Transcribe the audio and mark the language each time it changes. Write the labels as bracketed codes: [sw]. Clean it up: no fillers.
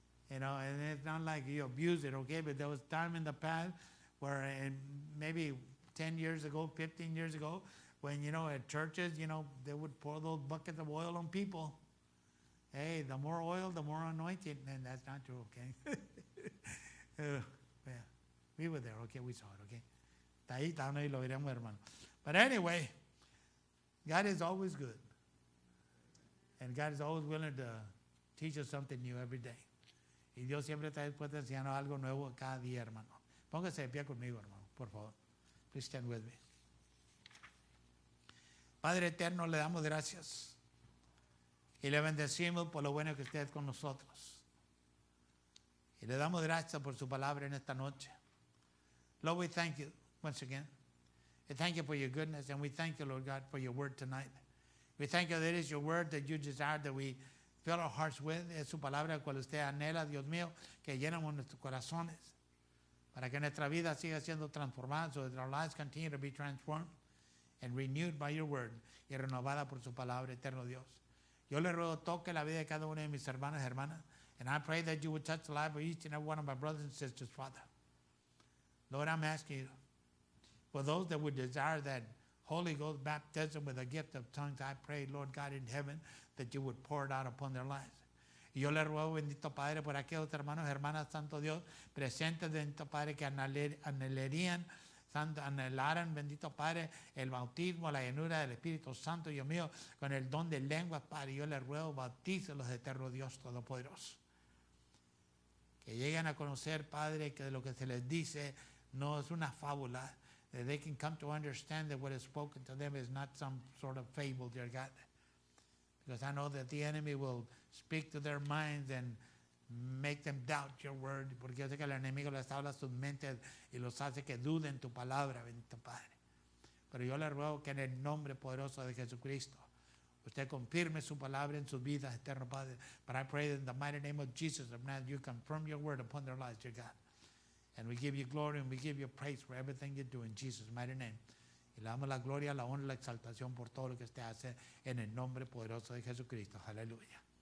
[en] You know, and it's not like you abuse it, okay? But there was time in the past where maybe 10 years ago, 15 years ago, when, you know, at churches, you know, they would pour those buckets of oil on people. Hey, the more oil, the more anointed. And that's not true, okay? Yeah, we were there, okay? We saw it, okay? [es] Ahí está, y lo veremos, hermano. [en] But anyway, God is always good. And God is always willing to teach us something new every day. [es] Y Dios siempre está dispuesto a enseñarnos algo nuevo cada día, hermano. Póngase de pie conmigo, hermano, por favor. [en] Please stand with me. [es] Padre eterno, le damos gracias. Y le bendecimos por lo bueno que usted es con nosotros. Y le damos gracias por su palabra en esta noche. [en] Lord, we thank you once again. We thank you for your goodness, and we thank you, Lord God, for your word tonight. We thank you that it is your word that you desire that we fill our hearts with. [es] Es su palabra cual usted anhela, Dios mío, que llenemos nuestros corazones para que nuestra vida siga siendo transformada, [en] so that our lives continue to be transformed and renewed by your word [es] y renovada por su palabra, eterno Dios. Yo le ruego toque la vida de cada uno de mis hermanos y hermanas, [en] and I pray that you would touch the life of each and every one of my brothers and sisters, Father. Lord, I'm asking you, for those that would desire that Holy Ghost baptism with a gift of tongues, I pray, Lord God in heaven, that you would pour it out upon their lives. [es] Y yo le ruego, bendito Padre, por aquellos hermanos y hermanas, Santo Dios, presentes, bendito Padre, que anhelarían, anhelaran, bendito Padre, el bautismo, la llenura del Espíritu Santo, Dios mío, con el don de lenguas, Padre. Yo le ruego, bautícelos, eterno Dios Todopoderoso. Que lleguen a conocer, Padre, que lo que se les dice no es una fábula. [en] That they can come to understand that what is spoken to them is not some sort of fable, dear God. Because I know that the enemy will speak to their minds and make them doubt your word. [es] Porque yo sé que el enemigo les habla a sus mentes y los hace que duden tu palabra, bendito Padre. Pero yo le ruego que en el nombre poderoso de Jesucristo, usted confirme su palabra en sus vidas, eterno Padre. [en] But I pray that in the mighty name of Jesus of Nazareth, you confirm your word upon their lives, dear God. And we give you glory and we give you praise for everything you do in Jesus' mighty name. [es] Y le damos la gloria, la honra, la exaltación por todo lo que usted hace en el nombre poderoso de Jesucristo. Aleluya.